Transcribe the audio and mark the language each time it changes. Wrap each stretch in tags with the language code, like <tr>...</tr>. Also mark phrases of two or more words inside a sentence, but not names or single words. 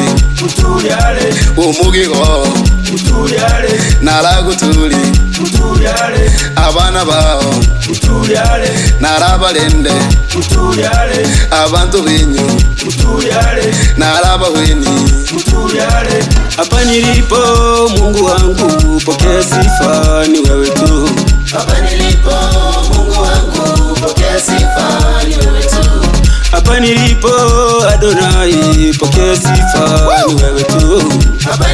<nih>utuliale, umugigo utuliale, nalagutuli utuliale, abana bao utuliale, nalabalende utuliale, abantu benyu utuliale, nalabahweni. utuliale.</nih> <sw>Hapa nilipo Mungu wangu, pokea sifa, ni wewe tu. Hapa nilipo Mungu wangu, pokea sifa, ni wewe tu. Hapa nilipo Adonai, pokea sifa, ni wewe tu.</sw>